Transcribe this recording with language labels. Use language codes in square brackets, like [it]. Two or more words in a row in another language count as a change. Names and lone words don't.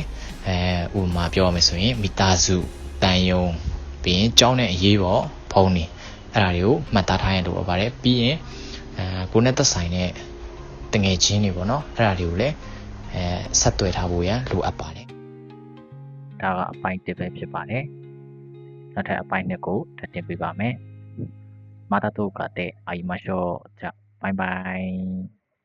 [my] ဥပမာပြောရမယ်ဆိုရင်မိသားစုတန်ယုံပြီးရင်ကျောင်းနဲ့အရေးပေါ်ဖုန်းနေအဲ့ဒါတွေကိုမှတ်သားထားရင်လိုအပ်ပါတယ်ပြီးရင်ကိုယ်နဲ့သက်ဆိုင်တဲ့တငယ်ချင်းတွေပေါ့နော်အဲ့ဒါတွေကိုလည်းဆက်သွယ်ထားဖို့ရန်လိုအပ်ပါတယ်ဒါကအပိုင်း1ပဲဖြစ်ပါတယ်နောက်ထပ်အပိုင်း2ကိုတင်ပြပါမယ် [ja] またどうかで会いましょう。じゃあ、バイバイ。